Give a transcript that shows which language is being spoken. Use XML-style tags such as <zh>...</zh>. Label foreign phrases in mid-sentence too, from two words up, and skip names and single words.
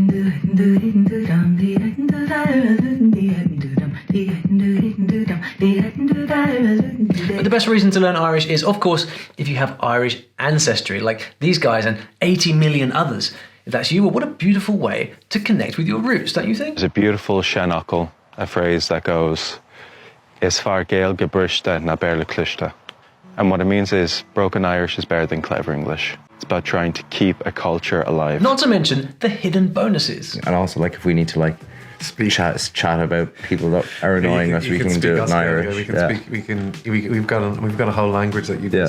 <en>But the best reason to learn Irish is, of course, if you have Irish ancestry, like these guys and 80 million others. If that's you, well, what a beautiful way to connect with your roots, don't you think? There's a beautiful shenakal, a phrase that goes,</en> <ga>Is far gael gebrishta na berle klishta.</ga> <en>And what it means is, broken Irish is better than clever English. It's about trying to keep a culture alive. Not to mention the hidden bonuses. And also, like, if we need to, like, chat about people that are annoying us, we can do it in Irish. We can speak. We've got a whole language that you can</en>